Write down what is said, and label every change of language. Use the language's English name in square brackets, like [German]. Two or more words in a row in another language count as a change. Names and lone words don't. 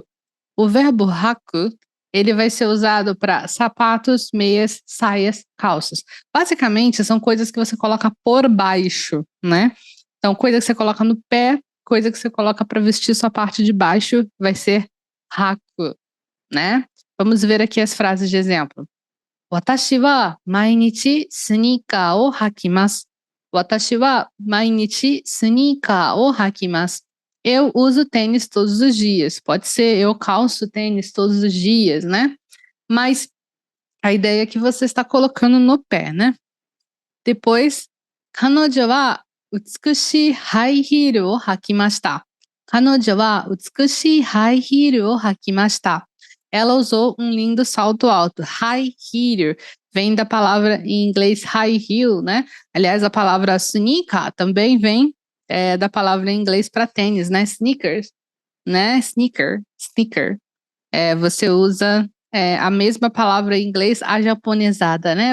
[Portuguese] O verbo haku, ele vai ser usado para sapatos, meias, saias, calças. Basicamente, são coisas que você coloca por baixo, né? Então, coisa que você coloca no pé, coisa que você coloca para vestir sua parte de baixo, vai ser haku, né? Vamos ver aqui as frases de exemplo. [Japanese] 私は毎日スニーカーを履きます. 私は毎日スニーカーを履きます. [Portuguese] Eu uso tênis todos os dias. Pode ser eu calço tênis todos os dias, né? Mas a ideia é que você está colocando no pé, né? Depois, [Japanese] 彼女は美しいハイヒールを履きました. 彼女は美しいハイヒールを履きました. [Portuguese] Ela usou um lindo salto alto. [English] High heel [Portuguese] vem da palavra em inglês [English] high heel, [Portuguese] né? Aliás, a palavra sneaker também vem da palavra em inglês para tênis, né? Sneakers, né? Sneaker. Você usa a mesma palavra em inglês, a japonesada, né?